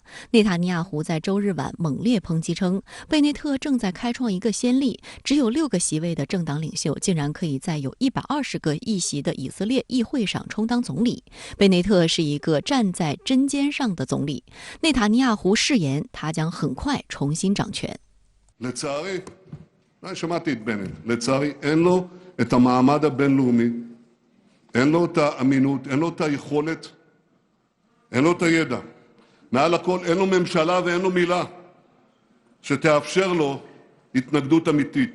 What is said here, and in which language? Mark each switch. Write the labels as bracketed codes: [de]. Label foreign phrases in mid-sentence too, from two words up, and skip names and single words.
[zh] 内塔尼亚胡在周日晚猛烈抨击称，贝内特正在开创一个先例，只有6个席位的政党领袖竟然可以在有120个议席的以色列议会上充当总理。贝内特是一个站在针尖上的总理。内塔尼亚胡誓言，他将很快重新掌权。 [he] שמעתי את בנט, לצערי אין לו את המעמד הבינלאומי, אין לו את האמינות, אין לו את היכולת, אין לו את הידע. מעל הכל אין לו ממשלה ואין לו מילה שתאפשר לו התנגדות אמיתית.